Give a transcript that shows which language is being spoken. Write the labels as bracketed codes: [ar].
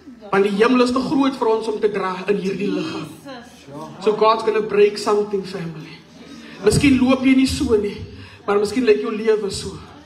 [af] Want die hemel is te groot vir ons om te dra in hierdie liggaam. [en] So God's gonna break something, family. [af] Miskien loop jy nie so nie, maar miskien lyk jou lewe so.